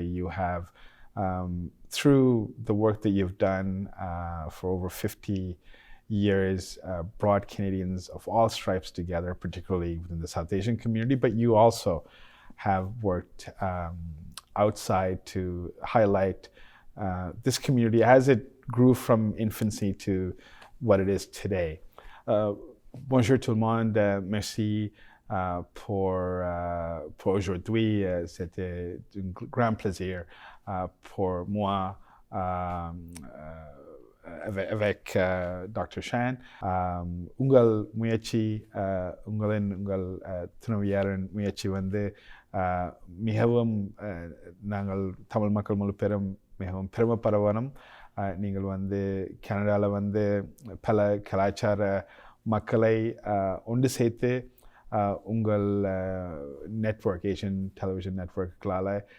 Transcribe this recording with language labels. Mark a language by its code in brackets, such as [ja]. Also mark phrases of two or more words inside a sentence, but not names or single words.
[en] You have, through the work that you've done for over 50 years, brought Canadians of all stripes together, particularly within the South Asian community, but you also have worked outside to highlight this community as it grew from infancy to what it is today. [fr] Bonjour tout le monde, merci pour aujourd'hui. C'était un grand plaisir pour moi avec Dr. Shan. [ta] Ungal முயற்சி, உங்கள் துணைவியாரின் முயற்சி வந்து மிகவும் நாங்கள் தமிழ் மக்கள் முழு பெரும் மிகவும் பெருமைப்படுவோம். நீங்கள் வந்து கனடாவில் வந்து பல கலாச்சார மக்களை ஒன்று சேர்த்து உங்கள் நெட்வொர்க், ஏஷியன் டெலிவிஷன் நெட்வொர்க்குகளால்